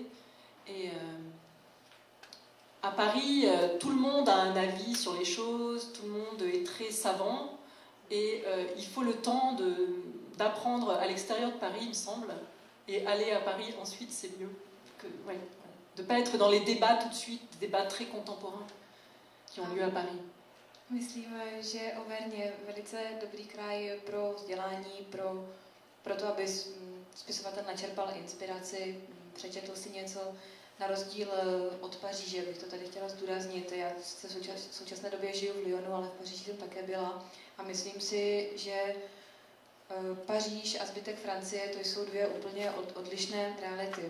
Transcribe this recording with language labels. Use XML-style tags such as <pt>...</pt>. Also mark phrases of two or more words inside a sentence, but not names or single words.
<fr>Et à Paris, tout le monde a un avis sur les choses, tout le monde est très savant. Et il faut le temps d'apprendre à l'extérieur de Paris, il me semble. Et aller à Paris ensuite, c'est mieux. De ne pas être dans les débats tout de suite, des débats très contemporains qui ont lieu à Paris.</fr> <cs>Myslím, že Auvergne je velice dobrý kraj pro vzdělání, pro to, aby spisovatel načerpal inspiraci, přečetl si něco, na rozdíl od Paříže, bych to tady chtěla zdůraznit. Já v současné době žiju v Lyonu, ale v Paříži jsem také byla a myslím si, že Paříž a zbytek Francie, to jsou dvě úplně odlišné reality.</cs>